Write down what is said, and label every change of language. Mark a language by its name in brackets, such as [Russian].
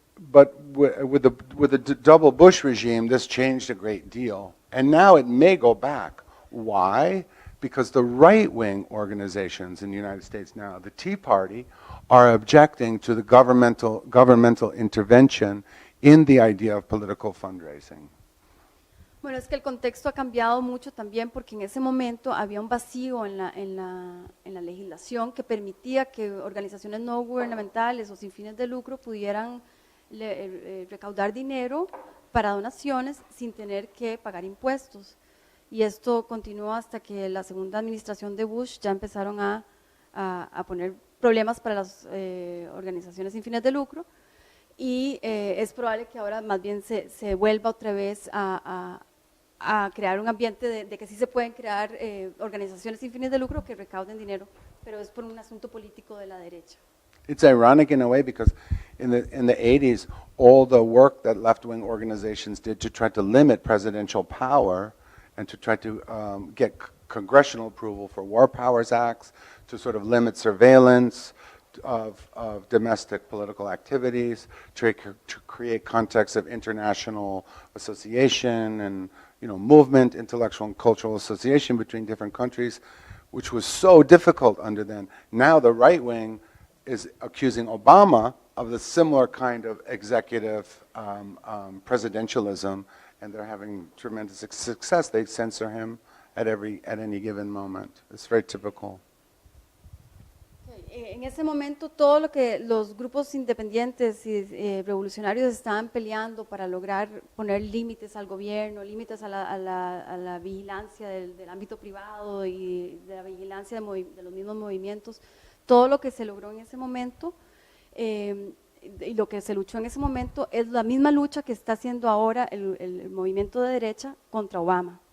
[English] But with the double Bush regime, this changed a great deal. And now it may go back. Why? Because the right-wing organizations in the United States now, the Tea Party, are objecting to the governmental intervention in the idea of political fundraising. [Spanish] Bueno, es que el contexto ha cambiado mucho también porque en ese momento había un vacío en la legislación que permitía que organizaciones no gubernamentales o sin fines de lucro pudieran recaudar dinero para donaciones sin tener que pagar impuestos. Y esto continuó hasta que la segunda administración de Bush ya empezaron a poner problemas para las organizaciones sin fines de lucro y es probable que ahora más bien se vuelva otra vez a crear un ambiente de que sí se pueden crear organizaciones sin fines de lucro que recauden dinero, pero es por un asunto político de la derecha. [English] It's ironic in a way because in the 80s, all the work that left-wing organizations did to try to limit presidential power and to try to get congressional approval for War Powers Acts, to sort of limit surveillance of domestic political activities, to create contexts of international association and movement, intellectual and cultural association between different countries, which was so difficult under then. Now the right wing is accusing Obama of the similar kind of executive presidentialism, and they're having tremendous success. They censor him at any given moment. It's very typical. [Spanish] En ese momento todo lo que los grupos independientes y revolucionarios estaban peleando para lograr poner límites al gobierno, límites a la vigilancia del ámbito privado y de la vigilancia de los mismos movimientos, todo lo que se logró en ese momento y lo que se luchó en ese momento es la misma lucha que está haciendo ahora el movimiento de derecha contra Obama.